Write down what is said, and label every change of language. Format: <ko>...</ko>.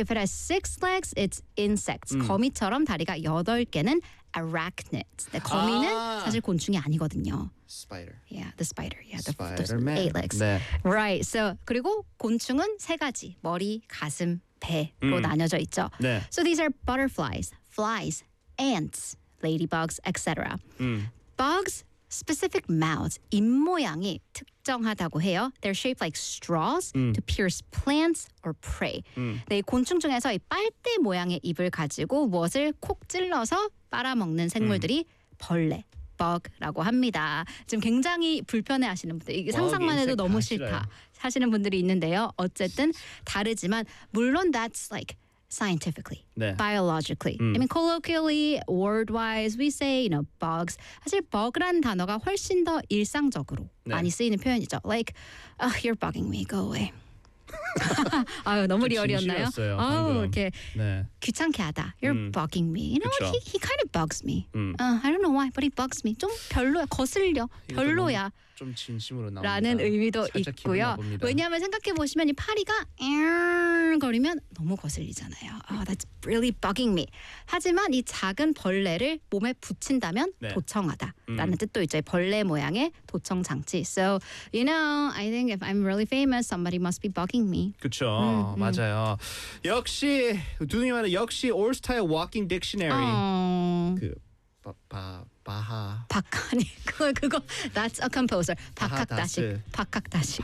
<en>If it has 6 legs, it's insects.</en> <ko>거미처럼 다리가 8개는</ko> <en>arachnids.</en> <ko>네, 거미는 사실 곤충이 아니거든요.</ko> <en>Spider. Yeah, the spider. Yeah, the Spider-Man. Eight legs.</en> <ko>네.</ko> <en>Right. So,</en> <ko>그리고 곤충은 세 가지. 머리, 가슴, 배로 나뉘어져 있죠. 네.</ko> <en>So, these are butterflies, flies, ants, ladybugs, etc. Bugs, specific mouths,</en> <ko>입 모양이 특정하다고 해요.</ko> <en>They're shaped like straws to pierce plants or prey.</en> <ko>네, 곤충 중에서 이 빨대 모양의 입을 가지고 무엇을 콕 찔러서 빨아먹는 생물들이 벌레, bug라고 합니다. 지금 굉장히 불편해하시는 분들, 이게 상상만 해도 너무 싫다 하시는 분들이 있는데요. 어쨌든 다르지만, 물론</ko> <en>that's like, scientifically,</en> <ko>네.</ko> <en>biologically. I mean, colloquially, word-wise, we say, you know, bugs.</en> <ko>사실 bug란 단어가 훨씬 더 일상적으로 네. 많이 쓰이는 표현이죠.</ko> <en>Like, oh, you're bugging me, go away.</en> <ko>아유, 너무 리얼이었나요? 진심이었어요, 방금. 이렇게 네. 귀찮게 하다.</ko> <en>You're bugging me. You know</en> <ko>그쵸.</ko> <en>what? He kind of bugs me. I don't know why, but he bugs me.</en> <ko>좀 별로야, 거슬려. 별로야. 좀 진심으로 나온다. 라는 의미도 있고요. 왜냐하면 생각해보시면 이 파리가 거리면 너무 거슬리잖아요.</ko> <en>Oh, that's really bugging me.</en> <ko>하지만 이 작은 벌레를 몸에 붙인다면 네. 도청하다. 라는 뜻도 있죠. 벌레 모양의 도청 장치.</ko> <en>So, you know, I think if I'm really famous, somebody must be bugging me.</en> <ko>그렇죠. 맞아요. 역시, 두둥이 말은 역시 올스타의</ko> <en>walking dictionary.</en> <ko>바하 박하니 그거</ko> <en>that's a composer</en> <ko>박학다식 박학다식</ko>